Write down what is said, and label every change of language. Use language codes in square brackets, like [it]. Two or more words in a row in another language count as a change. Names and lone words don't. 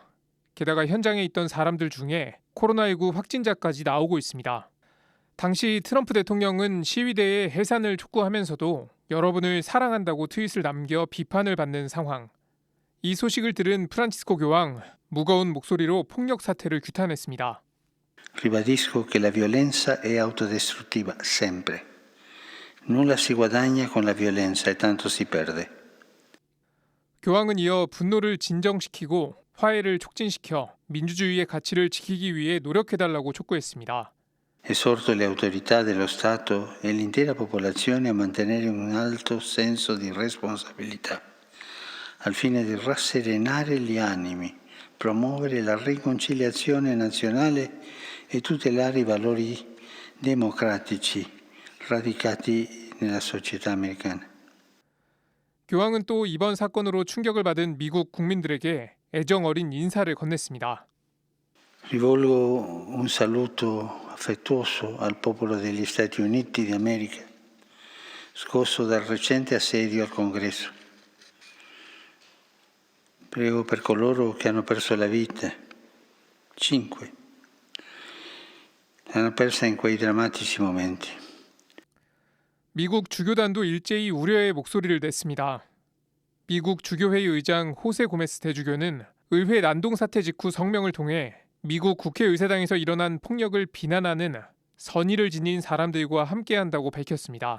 [ko] 게다가 현장에 있던 사람들 중에 코로나19 확진자까지 나오고 있습니다. 당시 트럼프 대통령은 시위대의 해산을 촉구하면서도 여러분을 사랑한다고 트윗을 남겨 비판을 받는 상황. 이 소식을 들은 프란치스코 교황, 무거운 목소리로 폭력 사태를 규탄했습니다. [it] Ribadisco che la violenza è autodistruttiva, sempre. Nulla si guadagna con la violenza e tanto si perde. [ko] 교황은 이어 분노를 진정시키고 화해를 촉진시켜 민주주의의 가치를 지키기 위해 노력해달라고 촉구했습니다. [it] Esorto le autorità dello Stato e l'intera popolazione a mantenere un alto senso di responsabilità, al fine di rasserenare gli animi, promuovere la riconciliazione nazionale e tutelare i valori democratici radicati nella società americana. [ko] 교황은 또 이번 사건으로 충격을 받은 미국 국민들에게 애정 어린 인사를 건넸습니다. [it] Rivolgo un saluto affettuoso al popolo degli Stati Uniti d'America, scosso dal recente assedio al Congresso. Prego per coloro che hanno perso la vita, 5, l'hanno persa in quei drammatici momenti. [ko] 미국 주교단도 일제히 우려의 목소리를 냈습니다. 미국 주교회의 의장 호세 고메스 대주교는 의회 난동 사태 직후 성명을 통해 미국 국회의사당에서 일어난 폭력을 비난하는 선의를 지닌 사람들과 함께한다고 밝혔습니다.